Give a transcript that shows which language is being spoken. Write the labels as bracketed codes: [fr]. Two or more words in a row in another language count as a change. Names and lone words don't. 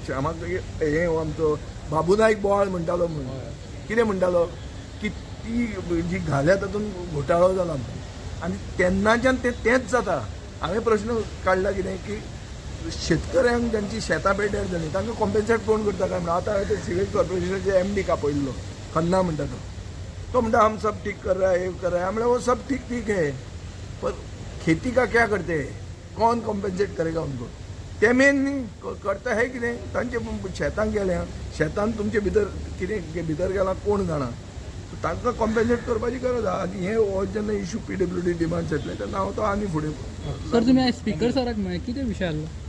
[kok] श्यामाक हें हो आमचो बाबू नायक बोवाळ म्हणटालो म्हणून कितें म्हणटालो की ती जी घाल्या तातूंत घोटाळो जाला म्हणून आनी तेन्नाच्यान तेंच जाता हांवें प्रश्न काडला कितें की शेतकऱ्यांक ज्यांची शेतां पेड्ड्यार जालीं तांकां कॉम्पेन्सेट कोण करता काय म्हणून आतां हांवें ते सिव्हील कॉर्पोरेशनाचे MD आपयल्लो खन्ना म्हणटा तो म्हणटा [hi] हम सब ठीक कर रहा है ये कर रहा है हमने वो सब ठीक ठीक है पर खेती का क्या करते हैं कौन कॉम्पेन्सेट करेगा उनको [kok] ते मेन न्ही करता है कितें तांचे शेतांक गेल्या शेतान तुमचे भितर कितें भितर गेलां कोण जाणा तांकां कॉम्पेन्सेट करपाची गरज आहा आनी हे हो जेन्ना इशू PWD डिमांड्स येतले तेन्ना हांव तो आनी फुडें सर तुमी आयज स्पीकर सराक मेळ्ळे कितें विशय आसलो